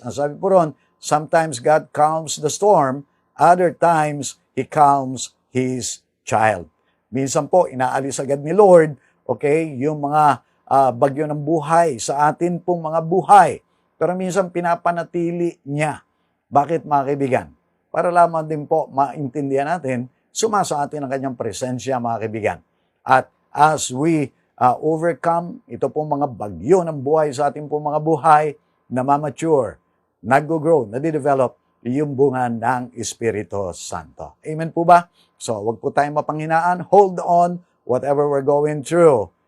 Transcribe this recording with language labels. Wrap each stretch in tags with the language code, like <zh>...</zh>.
<tl>Ang sabi po ron,</tl> <en>sometimes God calms the storm, other times He calms His child.</en> <tl>Minsan po, inaalis agad ni Lord, okay, yung mga bagyo ng buhay sa atin pong mga buhay. Pero minsan pinapanatili niya. Bakit, mga kaibigan? Para lamang din po maintindihan natin, sumasa atin ang kanyang presensya, mga kaibigan. At</tl> <en>as we overcome</en> <tl>ito pong mga bagyo ng buhay sa ating pong mga buhay, namamature, nag-grow, nadidevelop yung bunga ng Espiritu Santo. Amen po ba? So, wag po tayong mapanghinaan.</tl> <en>Hold on, whatever we're going through.</en>